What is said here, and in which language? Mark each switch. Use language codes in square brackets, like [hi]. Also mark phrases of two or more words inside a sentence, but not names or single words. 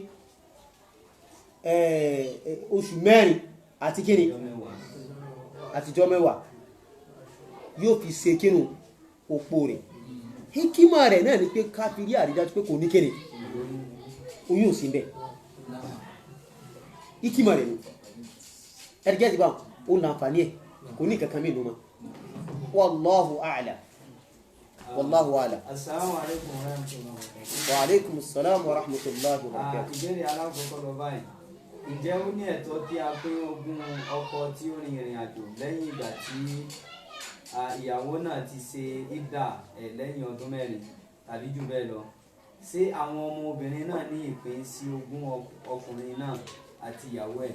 [yo] oṣù mẹ́rin àti kíni àtijọ́ mẹ́wàá yóò fi ṣe kínú òpó rẹ̀ hikima rẹ̀ náà ni pé káfírí àrídájú pé kò ní kíni oyún ò sí bẹ́ẹ̀ hikima rẹ̀ ni ẹ̀rẹ́gẹ́ ti bá ó láǹfààní ẹ̀ kò ní kankan mìíràn mọ́ [ar] والله أعلم والله أعلم. السلام عليكم ورحمة الله وبركاته. وعليكم السلام ورحمة الله وبركاته. [yo] Ìbéèrè alákọ̀ọ́kọ́ lọ báyìí. Ǹjẹ́ ó ní ẹ̀tọ́ tí a pín ogún ọkọ tí ó rin ìrìn àjò lẹ́yìn ìgbà tí ìyàwó náà ti ṣe ìdá lẹ́yìn ọdún mẹ́rin tàbí jù bẹ́ẹ̀ lọ? Ṣé àwọn ọmọ obìnrin náà ní ìpín sí ogún ọkùnrin náà àti ìyàwó ẹ̀?